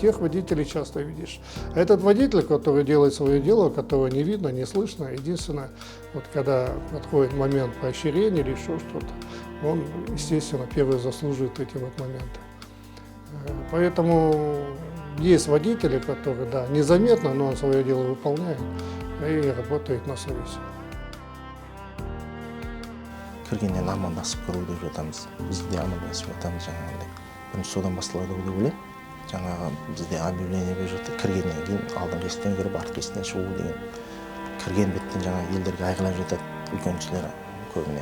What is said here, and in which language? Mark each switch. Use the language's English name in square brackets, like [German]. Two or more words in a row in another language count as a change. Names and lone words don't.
[Russian] Тех водителей часто видишь. А этот водитель, который делает свое дело, которого не видно, не слышно, единственное, вот когда подходит момент поощрения или еще что-то, он, естественно, первый заслуживает эти вот моменты. Поэтому есть водители, которые, да, незаметно, но он свое дело выполняет и работает на совесть. [Kazakh] Кіргеннен амандасып көру деп жатамыз. Біз де амандасып жатамыз жаңағындай. Бірінші содан басталады деп ойлаймын. Жаңағы бізде объявление беріп жатыр. Кіргеннен кейін алдыңғы есіктен кіріп артқы есіктен шығу деген. Кірген беттен жаңағы елдерге айғайлап жатады үлкеншілер көбіне.